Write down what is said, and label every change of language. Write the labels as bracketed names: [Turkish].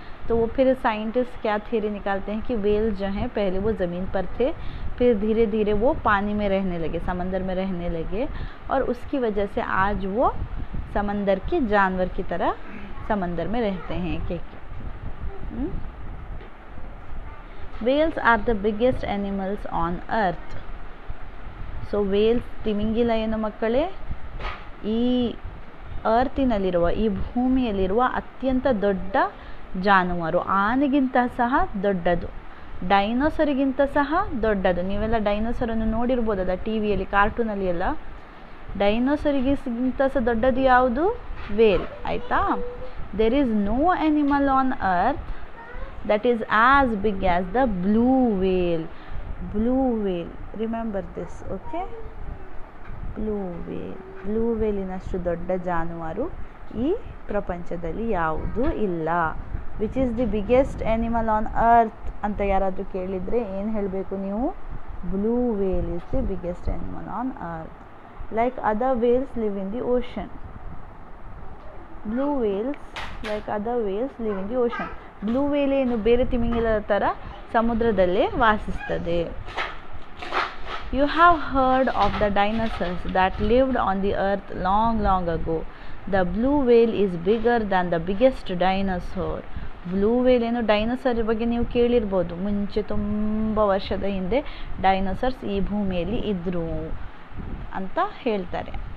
[Hindi] तो वो फिर साइंटिस्ट क्या थ्योरी निकालते हैं कि वेल जो हैं पहले वो ज़मीन पर थे, फिर धीरे धीरे वो पानी में रहने लगे, समंदर में रहने लगे, और उसकी वजह से आज वो समंदर के जानवर की तरह समंदर में रहते हैं. [English] Whales are the biggest animals on earth. [Kannada] So whales ತಿಮಿಂಗಿಲ ಏನು ಮಕ್ಕಳೇ, ಈ ಅರ್ತಿನಲ್ಲಿರುವ ಈ ಭೂಮಿಯಲ್ಲಿರುವ ಅತ್ಯಂತ ದೊಡ್ಡ ಜಾನುವಾರು, ಆನೆಗಿಂತ ಸಹ ದೊಡ್ಡದು, ಡೈನೋಸರಿಗಿಂತ ಸಹ ದೊಡ್ಡದು. ನೀವೆಲ್ಲ ಡೈನೋಸರನ್ನು ನೋಡಿರ್ಬೋದಲ್ಲ ಟಿ ವಿಯಲ್ಲಿ, ಕಾರ್ಟೂನಲ್ಲಿ ಎಲ್ಲ. ಡೈನೋಸರಿಗಿಂತ ಸಹ ದೊಡ್ಡದು ಯಾವುದು, ವೇಲ್, ಆಯಿತಾ. [English] There is no animal on earth that is as big as the blue whale. Blue whale, remember this, okay. [Kannada] Blue ವೇಲಿನಷ್ಟು ದೊಡ್ಡ ಜಾನುವಾರು ಈ ಪ್ರಪಂಚದಲ್ಲಿ ಯಾವುದೂ ಇಲ್ಲ. [English] which is the biggest animal on earth [Kannada] ಅಂತ ಯಾರಾದರೂ ಕೇಳಿದರೆ ಏನು ಹೇಳಬೇಕು ನೀವು, [English] Blue whale is the biggest animal on earth. Like other whales live in the ocean. Blue whales like other whales live in the ocean. [Kannada] Blue veil ಏನು ಬೇರೆ ತಿಮಿಂಗಿಲದ ಥರ ಸಮುದ್ರದಲ್ಲೇ ವಾಸಿಸ್ತದೆ. [English] You have heard of the dinosaurs that lived on the earth long ago. The blue whale is bigger than the biggest dinosaur. [Kannada] Blue veil ಏನು dinosaur ಬಗ್ಗೆ ನೀವು ಕೇಳಿರ್ಬೋದು. ಮುಂಚೆ ತುಂಬ ವರ್ಷದ ಹಿಂದೆ ಡೈನೋಸರ್ಸ್ ಈ ಭೂಮಿಯಲ್ಲಿ ಇದ್ದರು ಅಂತ ಹೇಳ್ತಾರೆ.